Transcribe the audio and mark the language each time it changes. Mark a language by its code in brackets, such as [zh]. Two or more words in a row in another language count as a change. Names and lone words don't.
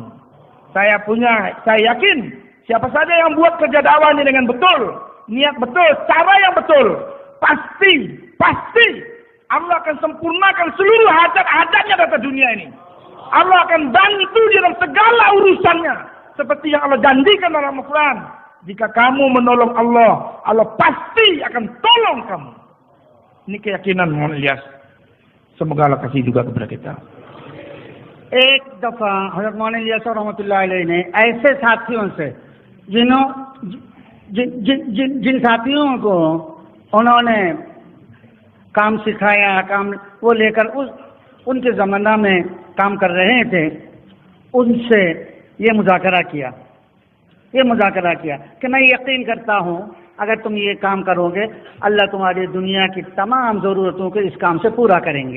[id] Saya yakin siapa saja yang buat kerja dakwah ini dengan betul, niat betul, cara yang betul, pasti Allah akan sempurnakan seluruh hajat-hajatnya dalam dunia ini. Allah akan bantu di dalam segala urusannya seperti yang Allah janjikan dalam Al-Quran. Jika kamu menolong Allah, Allah pasti akan tolong kamu. Ini keyakinan Maulana Ilyas. Semoga Allah kasih juga kepada kita. [ur] ایک دفعہ حضرت مولانا الیاس [ar] رحمۃ اللہ علیہ [ur] نے ایسے ساتھیوں سے جن ساتھیوں کو انہوں نے کام سکھایا، کام وہ لے کر ان کے زمانہ میں کام کر رہے تھے، ان سے یہ مذاکرہ کیا کہ میں یقین کرتا ہوں اگر تم یہ کام کرو گے اللہ تمہاری دنیا کی تمام ضرورتوں کو اس کام سے پورا کریں گے.